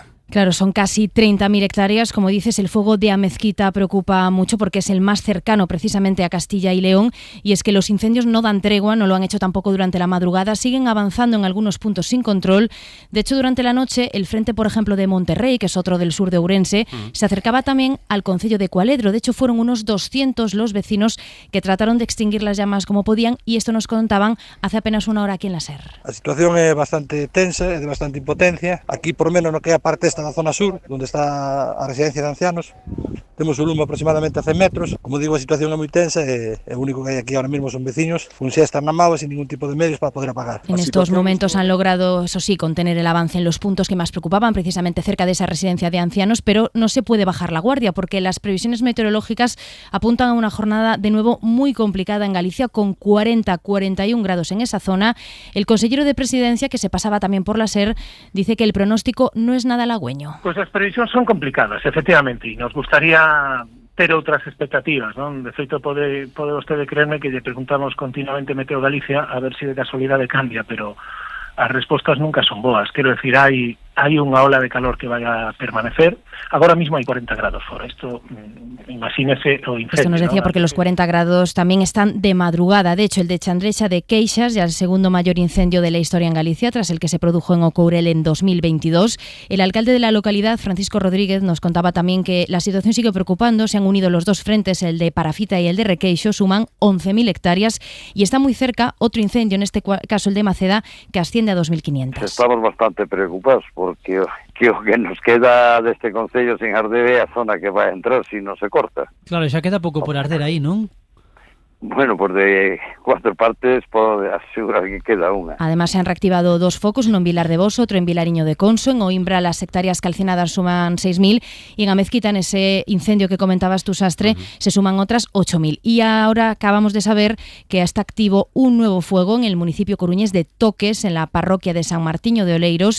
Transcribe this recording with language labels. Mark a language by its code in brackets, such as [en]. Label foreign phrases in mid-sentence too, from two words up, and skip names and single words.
[es] Claro, son casi 30.000 hectáreas. Como dices, el fuego de Amezquita preocupa mucho porque es el más cercano precisamente a Castilla y León, y es que los incendios no dan tregua, no lo han hecho tampoco durante la madrugada, siguen avanzando en algunos puntos sin control. De hecho, durante la noche, el frente, por ejemplo, de Monterrey, que es otro del sur de Ourense, se acercaba también al concello de Cualedro. De hecho, fueron unos 200 los vecinos que trataron de extinguir las llamas como podían, y esto nos contaban hace apenas una hora aquí en la SER. [gl] A situación é bastante tensa, é de bastante impotencia. Aquí, por menos, no que é a parte esta da zona sur, onde está a residencia de ancianos, temos un lume aproximadamente a 100 metros. Como digo, a situación é moi tensa e o único que hai aquí [es] ahora mismo [gl] son vecinos con siesta na mao e sin ningún tipo de medios para poder apagar. [es] En estos momentos han logrado, eso sí, contener el avance en los puntos que más preocupaban, precisamente cerca de esa residencia de ancianos, pero no se puede bajar la guardia porque las previsiones meteorológicas apuntan a una jornada de nuevo muy complicada en Galicia, con 40-41 grados en esa zona. El consellero de Presidencia, que se pasaba también por la SER, dice que el pronóstico no es nada halagüeño. [gl] Pues as previsións son complicadas, efectivamente, e nos gustaría ter outras expectativas, non? De feito, pode vostede creerme que lle preguntamos continuamente Meteo Galicia a ver se de casualidade cambia, pero as respostas nunca son boas. Quero decir, hai unha ola de calor que vai a permanecer. Agora mismo hai 40 grados fora. Isto, imagínese o incendio. [es] Esto nos decía, ¿no? porque los 40 grados también están de madrugada. De hecho, el de Chandrexa de Queixas, ya el segundo mayor incendio de la historia en Galicia, tras el que se produjo en Ocourel en 2022. El alcalde de la localidad, Francisco Rodríguez, nos contaba también que la situación sigue preocupando. Se han unido los dos frentes, el de Parafita y el de Requeixo, suman 11.000 hectáreas y está muy cerca otro incendio, en este caso el de Maceda, que asciende a 2.500. [gl] Estamos bastante preocupados porque o que nos queda deste concello sin arder é a zona que vai entrar se non se corta. Claro, xa queda pouco por arder aí, non? Bueno, por de 4 partes podo asegurar que queda unha. [es] Además, se han reactivado 2 focos, uno en Vilar de Boso, otro en Vilariño de Conso. En Oimbra las hectáreas calcinadas suman 6.000 y en Amezquita, en ese incendio que comentabas tú, Sastre, se suman otras 8.000. Y ahora acabamos de saber que está activo un nuevo fuego en el municipio coruñés de Toques, en la parroquia de San Martiño de Oleiros.